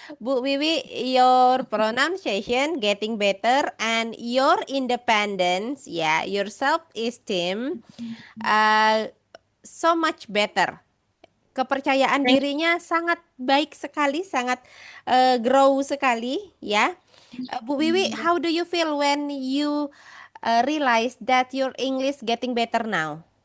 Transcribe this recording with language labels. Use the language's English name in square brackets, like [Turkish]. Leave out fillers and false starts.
[English] Bu Wiwi, your pronunciation getting better and your independence, yeah, your self-esteem uh, so much better. [Indonesian] Kepercayaan [English] Thank [Indonesian] dirinya sangat baik sekali, sangat grow sekali, ya. [English] Bu Wiwi, how do you feel when you realize that your English getting better now?